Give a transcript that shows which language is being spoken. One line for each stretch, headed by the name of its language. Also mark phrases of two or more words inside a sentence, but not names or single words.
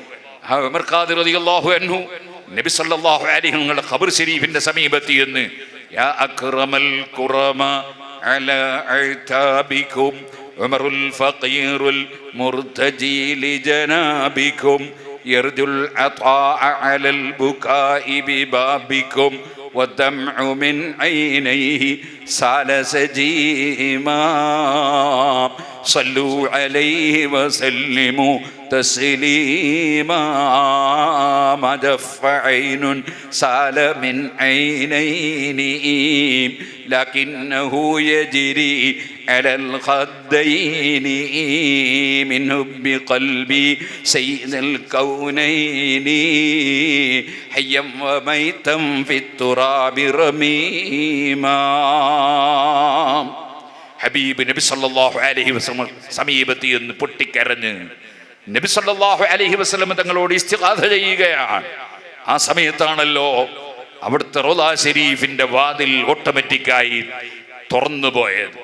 Malayalam: ആ ഉമർ ഖാദി
Arabic: رضي الله عنه النبي صلى الله عليه وسلم
Malayalam: ഖബർ ശരീഫിന്റെ സമീപത്ത് എന്ന്
Arabic: يا أكرم الكرماء على أعتابكم عمر الفقير المرتجي لجنابكم يرجو العطاء على البكاء ببابكم والدمع من عينيه سال سجيما صلوا عليه وسلموا تسليما ما دف عين سال من عينين لكنه يجري على الخدين من حب قلبي سيد الكونين حيا وميتا في التراب رميما.
Malayalam: ഹബീബ് നബി
Arabic: صلى الله عليه وسلم
Malayalam: സമീപത്തിൽ നിന്ന് പൊട്ടിക്കരഞ്ഞ് നബി
Arabic: صلى الله عليه وسلم
Malayalam: തങ്ങളോട് ഇസ്തിഗാഥ ചെയ്യുകയാണ്. ആ സമയത്താണല്ലോ അവിടുത്തെ റൗള ശരീഫിന്റെ വാതിൽ ഓട്ടോമാറ്റിക്കായി തുറന്നു പോയത്.